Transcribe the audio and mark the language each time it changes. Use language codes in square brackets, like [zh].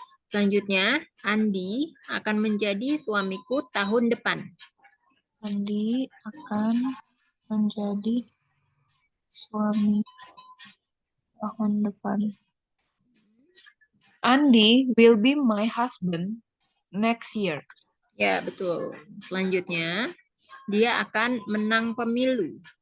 [id] Selanjutnya, Andi akan menjadi suamiku tahun depan. Andi akan menjadi suami tahun depan. [en] Andi will be my husband next year. [id] Ya, betul. Selanjutnya, dia akan menang pemilu.